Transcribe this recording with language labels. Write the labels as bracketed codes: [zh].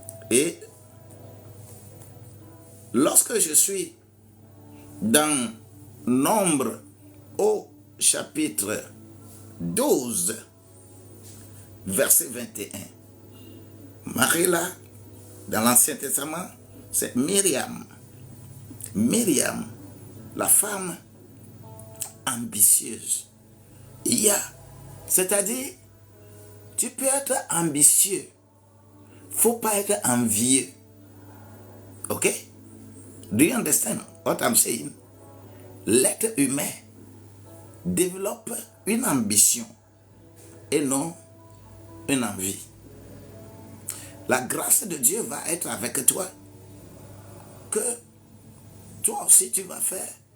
[fr] Et lorsque je suis dans Nombre au chapitre 12, verset 21, Marie là, dans l'Ancien Testament, c'est Myriam. Myriam, la femme ambitieuse. Il y a, c'est-à-dire, tu peux être ambitieux. Faut pas être envieux. Ok? [en] Do you understand what I'm saying? [fr] L'être humain développe une ambition et non une envie. La grâce de Dieu va être avec toi, que toi aussi tu vas faire.